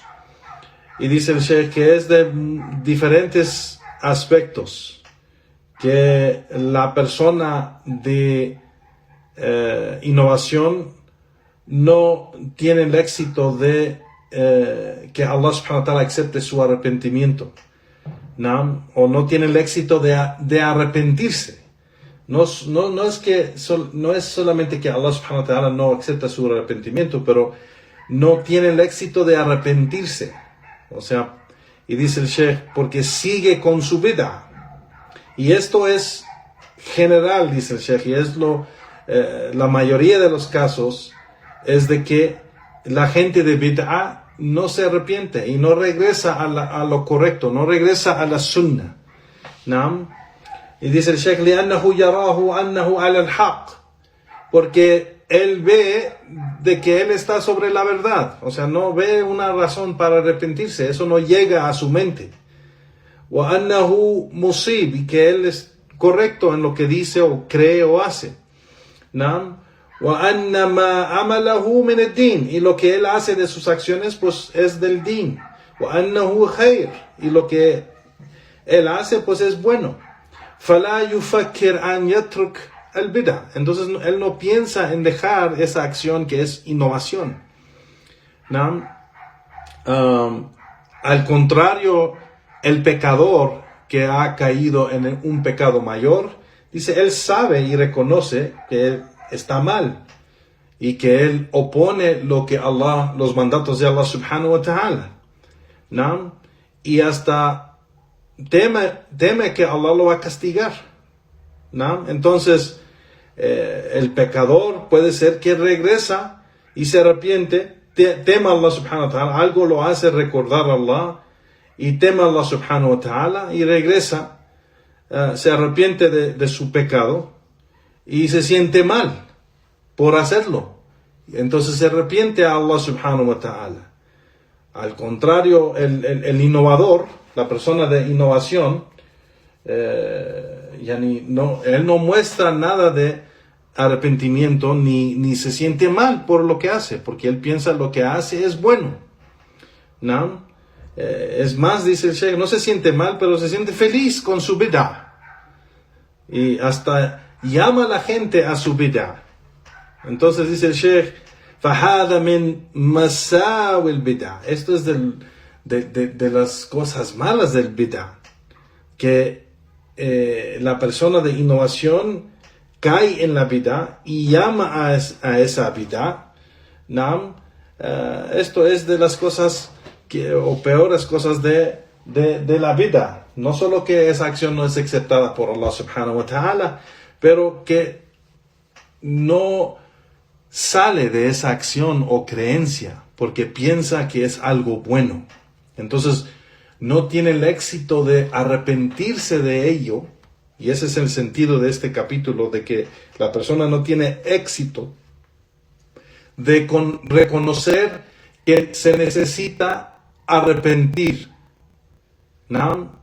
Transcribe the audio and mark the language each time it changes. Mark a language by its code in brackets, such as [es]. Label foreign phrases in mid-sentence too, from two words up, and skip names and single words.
[es] Y dice el Sheikh que es de diferentes aspectos que la persona de innovación no tiene el éxito de que Allah [ar] سبحانه وتعالى [es] acepte su arrepentimiento, ¿no? O no tiene el éxito de arrepentirse. No es solamente que Allah [ar] سبحانه وتعالى [es] no acepta su arrepentimiento, pero no tiene el éxito de arrepentirse. O sea, y dice el Sheikh, porque sigue con su bid'ah. Y esto es general, dice el Sheikh, y es la mayoría de los casos es de que la gente de bid'ah no se arrepiente y no regresa a lo correcto, no regresa a la sunnah. ¿No? Y dice el Sheikh, [ar] لأنه يراه أنه على الحق, [es] porque él ve de que él está sobre la verdad, o sea, no ve una razón para arrepentirse, eso no llega a su mente. [ar] وأنه مصيب, [es] y que él es correcto en lo que dice o cree o hace. ¿No? [ar] وأن ما عمله من الدين, [es] y lo que él hace de sus acciones pues es del din. [ar] وأنه خير, [es] y lo que él hace pues es bueno. [ar] فلا يفكر أن يترك البدع, [es] entonces él no piensa en dejar esa acción que es innovación. ¿No? Al contrario, el pecador que ha caído en un pecado mayor, dice, él sabe y reconoce que él está mal y que él opone los mandatos de Allah [ar] سبحانه وتعالى, [es] ¿no? Y hasta teme que Allah lo va a castigar, ¿no? Entonces el pecador puede ser que regresa y se arrepiente, teme a Allah [ar] سبحانه وتعالى, [es] algo lo hace recordar a Allah y teme a Allah [ar] سبحانه وتعالى [es] y regresa, se arrepiente de su pecado y se siente mal por hacerlo. Entonces se arrepiente a Allah [ar] سبحانه وتعالى. [es] Al contrario, el innovador, la persona de innovación, él no muestra nada de arrepentimiento ni se siente mal por lo que hace, porque él piensa lo que hace es bueno, ¿no? Es más, dice el Sheikh, no se siente mal, pero se siente feliz con su bid'ah. Y hasta llama a la gente a su bid'ah. Entonces dice el Sheikh, [ar] فَهَذَا مِن مَسَاوِ الْبِدْعَ. [es] Esto es de las cosas malas del bid'ah. Que la persona de innovación cae en la bid'ah y llama a esa bid'ah. ¿No? Esto es de las cosas o peores cosas de la vida. No solo que esa acción no es aceptada por Allah [ar] سبحانه وتعالى, [es] pero que no sale de esa acción o creencia porque piensa que es algo bueno. Entonces no tiene el éxito de arrepentirse de ello, y ese es el sentido de este capítulo, de que la persona no tiene éxito de reconocer que se necesita arrepentir, ¿no?